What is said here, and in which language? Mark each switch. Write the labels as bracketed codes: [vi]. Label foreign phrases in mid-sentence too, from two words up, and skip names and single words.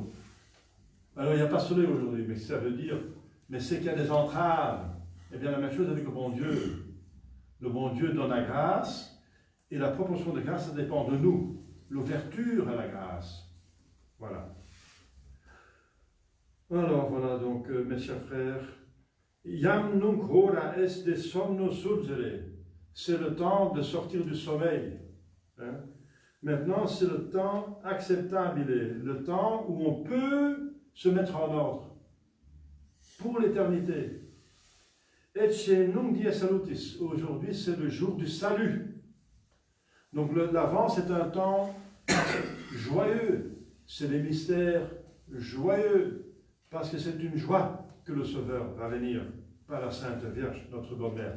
[fr] Alors il n'y a pas de soleil aujourd'hui, mais ça veut dire, mais c'est qu'il y a des entraves. Eh bien la même chose avec le bon Dieu. Le bon Dieu donne la grâce, et la proportion de grâce, ça dépend de nous. L'ouverture à la grâce. Voilà. Alors voilà donc, mes chers frères, [la] Jam nunc hora est de somno surgere. [fr] C'est le temps de sortir du sommeil. Hein? Maintenant, c'est le temps acceptable, le temps où on peut se mettre en ordre pour l'éternité. [la] Ecce nunc dies salutis. [fr] Aujourd'hui, c'est le jour du salut. Donc l'Avent, c'est un temps joyeux. C'est des mystères joyeux, parce que c'est une joie que le Sauveur va venir par la Sainte Vierge, notre bonne mère.